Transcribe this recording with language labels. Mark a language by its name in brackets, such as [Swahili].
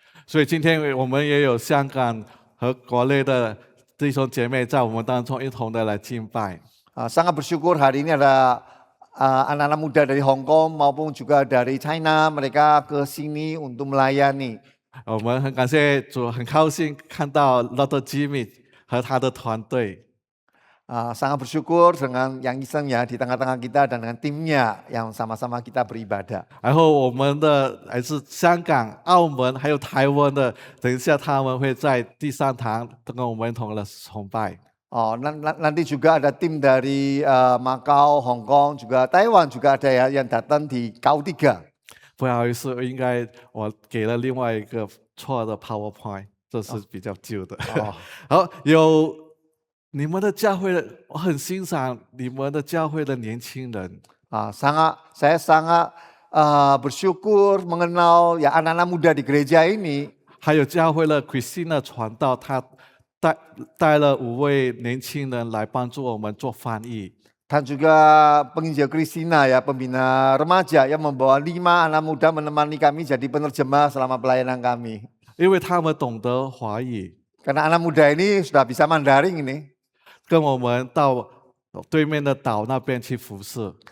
[Chinese] 所以今天我们也有香港和国内的弟兄姐妹在我们当中一同的来敬拜。 [Indonesian] Sangat bersyukur hari ini ada anak-anak muda dari Hong Kong maupun juga dari China, mereka ke sini untuk melayani. [Chinese] 我们很感谢主，很高兴看到 Dr. Jimmy 和他的团队。 [Indonesian] Sangat bersyukur dengan Yang Iseng ya di tengah-tengah kita dan dengan timnya yang sama-sama kita beribadah. [Chinese] 然后我们的来自香港、澳门还有台湾的，等一下他们会在第三堂跟我们一同的崇拜。 [Indonesian] Nanti juga ada tim dari Macau, Hong Kong, juga Taiwan juga ada ya yang datang di KU3. [Chinese] 不好意思，应该我给了另外一个错的 PowerPoint， 这是比较旧的。好，有你们的教会，我很欣赏你们的教会的年轻人。 [Indonesian] Saya sangat bersyukur mengenal ya anak-anak muda di gereja ini. [Chinese] 还有教会的 Christina 传道，她带了5位年轻人来帮助我们做翻译。 [Indonesian] Dan juga penginjil Christina ya pembina remaja yang membawa 5 anak muda menemani kami jadi penerjemah selama pelayanan kami. [Chinese] 因为他们懂得华语， [Indonesian] Karena anak muda ini sudah bisa Mandarin ini. [Chinese] 跟我们到对面的岛那边去服侍。